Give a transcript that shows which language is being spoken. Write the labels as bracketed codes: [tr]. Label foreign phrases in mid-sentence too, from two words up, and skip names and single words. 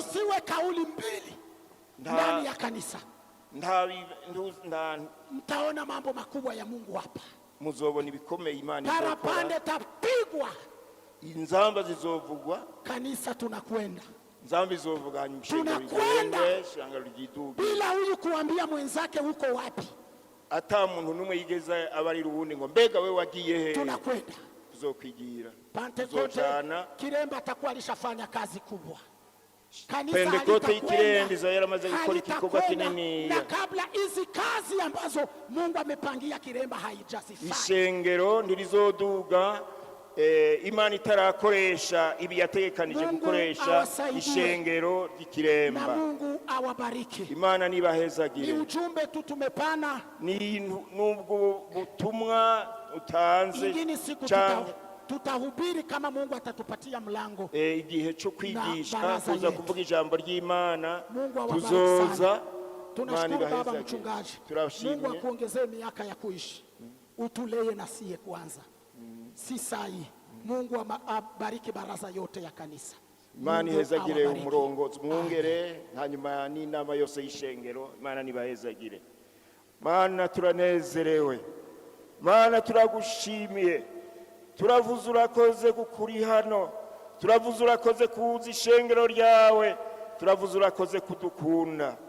[sw] Tusiwe kauli mbili ndani ya kanisa. Mtaona mambo makubwa ya Mungu hapa. [rn] Muzobona ibikomeye Imana [sw] izokora. Parapande tapigwa, [rn] inzamba zizovugwa. [sw] Kanisa tunakwenda, [rn] nzamba izovuga nyimshengero igende, shanga rugiduga, [sw] bila huyu kuambia mwenzake uko wapi. [rn] Ata muntu numwe yigeza abari rubundi ngo mbega we wagiye he. [sw] Tunakwenda [rn] tuzokwigira. [sw] Pentekote kiremba atakuwa alishafanya kazi kubwa. [rn] Pentekote y'ikiremba yaramaze gukora igikorwa kinini, [sw] na kabla hizi kazi ambazo Mungu amepangia kiremba haijasifanya. [rn] Ishengero ndirizoduga Imana itarakoresha ibi yategekanije gukoresha ishengero ry'ikiremba. [sw] Na Mungu awabariki. [rn] Imana nibahezagire. [sw] Ni ujumbe tu tumepana, [rn] ni nubwo butumwa utanze [sw] tutahubiri kama Mungu atatupatia mlango. [rn] Igihe cyo kwigisha kuza kuvuga ijambo ry'Imana tuzoza. [sw] Tunashukuru baba mchungaji, Mungu akuongezee miaka ya kuishi, utulee na siye kwanza, si sai. Mungu abariki baraza yote ya kanisa. [rn] Imana ihezagire umurongozi mwungere, hanyuma n'inama yose y'ishengero. Imana nibahezagire. Mana turanezerewe, Mana turagushimiye, turavuze urakoze kukuri hano, turavuze urakoze kuza ishengero ryawe, turavuze urakoze kudukunda.